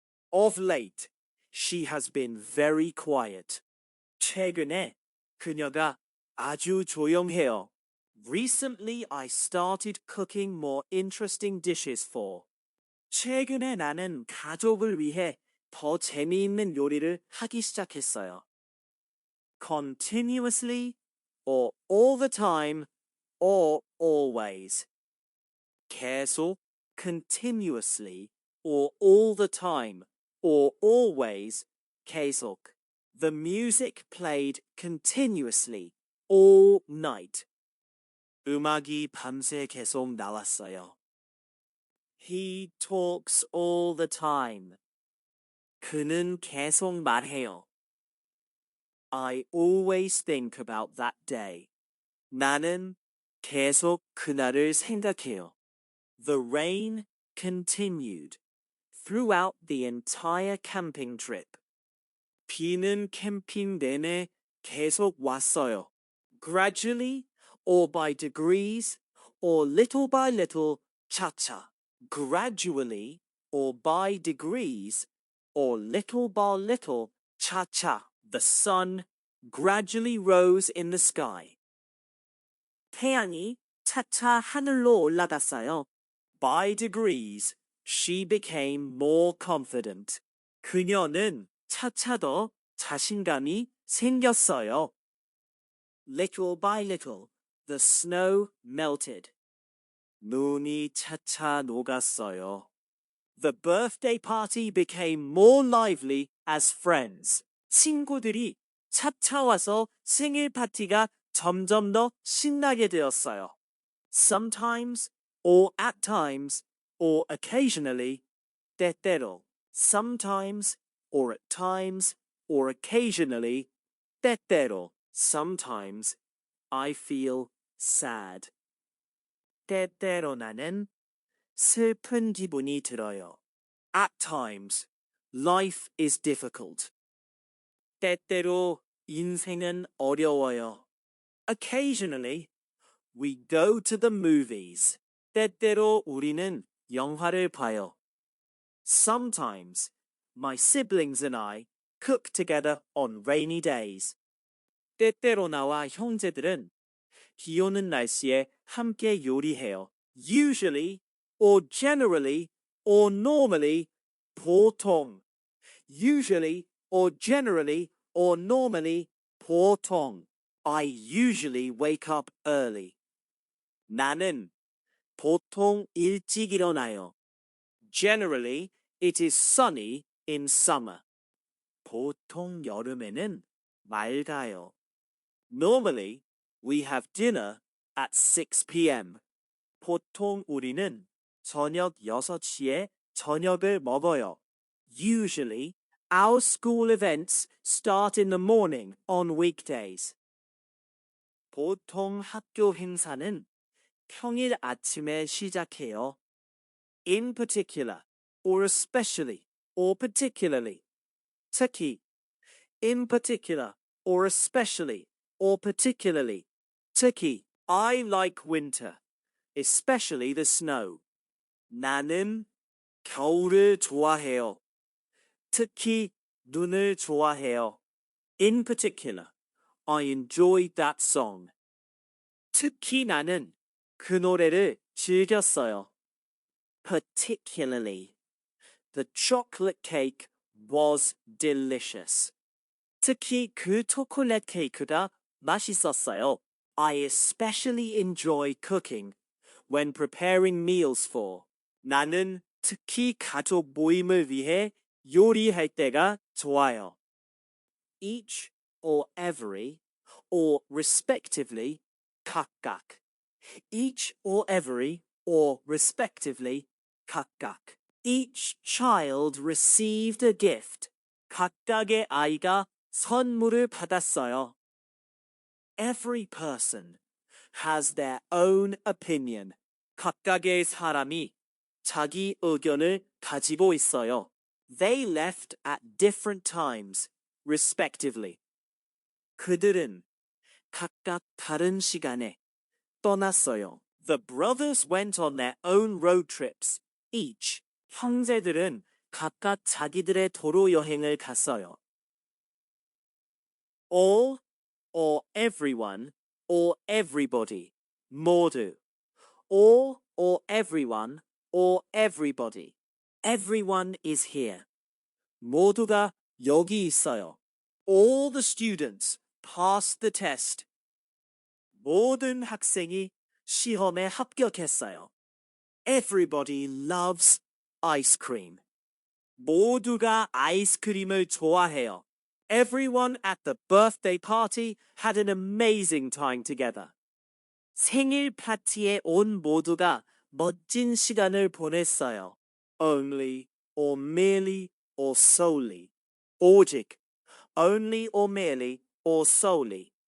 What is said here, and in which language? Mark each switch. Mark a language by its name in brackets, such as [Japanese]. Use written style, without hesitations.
[English] Of late, she has been very quiet. [Korean] 최근에 그녀가 아주 조용해요. [English] Recently, I started cooking more interesting dishes for. [Korean] 최근에 나는 가족을 위해 더 재미있는 요리를 하기 시작했어요. [English] Continuously, or all the time, or always. 계속, continuously, or all the time, or always, 계속. The music played continuously, all night. [Korean] 음악이 밤새 계속 나왔어요. [English] He talks all the time. [Korean] 그는 계속 말해요. [English] I always think about that day. [Korean] 나는 계속 그날을 생각해요. [English] The rain continued throughout the entire camping trip. [Korean] 비는 캠핑 내내 계속 왔어요. [English] Gradually, or by degrees, or little by little, 차차. Gradually, or by degrees, or little by little, 차차. The sun gradually rose in the sky. [Korean] 태양이 차차 하늘로 올라갔어요. [English] By degrees, she became more confident. [Korean] 그녀는 차차 더 자신감이 생겼어요. [English] Little by little, the snow melted. [Korean] 눈이 차차 녹았어요. [English] The birthday party became more lively as friends. [Korean] 친구들이 차차 와서 생일 파티가 점점 더 신나게 되었어요. [English] Sometimes, or at times, or occasionally, 때때로. Sometimes, or at times, or occasionally, 때때로. Sometimes, I feel sad. [Korean] 때때로 나는 슬픈 기분이 들어요. [English] At times, life is difficult. [Korean] 때때로 인생은 어려워요. [English] Occasionally, we go to the movies. [Korean] 때때로 우리는 영화를 봐요. [English] Sometimes, my siblings and I cook together on rainy days. [Korean] 때때로 나와 형제들은 비 오는 날씨에 함께 요리해요. [English] Usually, or generally, or normally, 보통. Usually, or generally, or normally, 보통. I usually wake up early. [Korean] 나는 보통 일찍 일어나요. [English] Generally, it is sunny in summer. [Korean] 보통 여름에는 맑아요. [English] Normally, we have dinner at 6 p.m. [Korean] 보통 우리는 저녁 6시에 저녁을 먹어요. [English] Usually, our school events start in the morning on weekdays. [Korean] 보통 학교 행사는 평일 아침에 시작해요. [English] In particular, or especially, or particularly. 특히, in particular, or especially, or particularly. 특히, I like winter, especially the snow. [Korean] 나는 겨울을 좋아해요. 특히 눈을 좋아해요. [English] In particular, I enjoyed that song. [Korean] 특히 나는 그 노래를 즐겼어요. [English] Particularly, the chocolate cake was delicious. [Korean] 특히 그 초콜릿 케이크가 맛있었어요. [English] I especially enjoy cooking when preparing meals for. [Korean] 나는 특히 가족 모임을 위해 요리할 때가 좋아요. [English] Each or every or respectively 각각. Each or every or respectively 각각. Each child received a gift. [Korean] 각각의 아이가 선물을 받았어요. [English] Every person has their own opinion. [Korean] 각각의 사람이 자기 의견을 가지고 있어요. [English] They left at different times, respectively. [Korean] 그들은 각각 다른 시간에 떠났어요. [English] The brothers went on their own road trips, each. [Korean] 형제들은 각각 자기들의 도로 여행을 갔어요. [English] All or everyone or everybody. [Korean] 모두. [English] All or everyone or everybody. Everyone is here. [Korean] 모두가 여기 있어요. [English] All the students passed the test. [Korean] 모든 학생이 시험에 합격했어요. [English] Everybody loves ice cream. [Korean] 모두가 아이스크림을 좋아해요. [English] Everyone at the birthday party had an amazing time together. [Korean] 생일 파티에 온 모두가 멋진 시간을 보냈어요. [English] Only or merely or solely. [Korean] 오직. [English] Only or merely or solely.